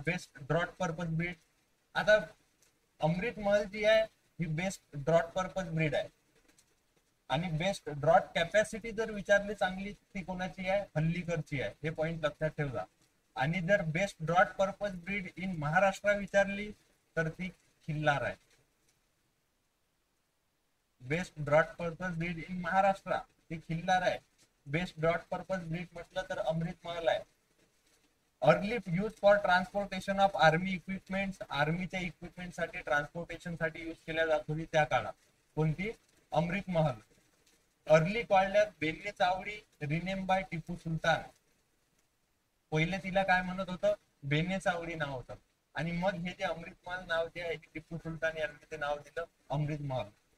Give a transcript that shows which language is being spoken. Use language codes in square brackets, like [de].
[en] Best drought purpose breed. [mr] आता अमृत महल जी आहे ही best drought purpose breed आहे, आणि बेस्ट ड्रॉट कॅपॅसिटी जर विचारली चांगली, ती कोणाची आहे, हल्लीकरची आहे. हे पॉइंट लक्षात ठेवा. आणि जर [en] best drought purpose breed in Maharashtra [mr] विचारली तर ती खिल्लार आहे. [en] best drought purpose breed in Maharashtra [mr] ती खिल्लार आहे. [en] best drought purpose breed [mr] म्हटलं तर अमृत महल आहे. [en] Early use for transportation of army equipment. [mr] आर्मीच्या इक्विपमेंट साठी, ट्रान्सपोर्टेशन साठी यूज केल्या जात होती त्या काळात. [en] कोणती, Amrit Mahal. Early called as Belle Chavadi, rename by Tipu Sultan. [mr] पहिले तिला काय म्हणत होतं, बेने चावडी नाव होतं, आणि मग हे जे अमृत महल नाव जे आहे टिपू सुलतान यांनी ते नाव दिलं अमृत महल.